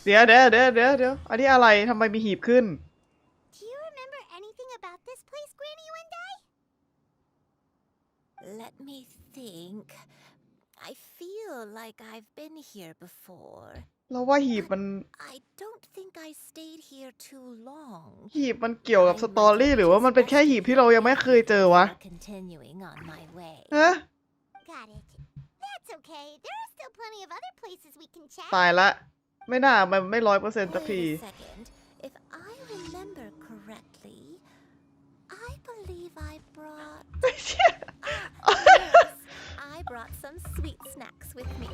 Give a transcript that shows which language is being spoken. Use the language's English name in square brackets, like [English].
[Thai] เดี๋ยว อันนี้อะไร ทำไมมีหีบขึ้น [English] Do you remember anything about this place, Granny Wendy? Let me think. I feel like I've been here before. [Thai] เราว่าหีบมัน [English] I don't think I stayed here too long. [Thai] หีบมันเกี่ยวกับสตอรี่หรือว่ามันเป็นแค่หีบที่เรายังไม่เคยเจอวะ [English] Continuing on my way. [Thai] ฮะ [English] Got it. That's okay. There are still plenty of other places we can check. [Thai] ตายละ ไม่น่ามันไม่100%สักที [English] Wait a second. If I remember correctly, I believe I brought. Yes, I brought some sweet snacks with me.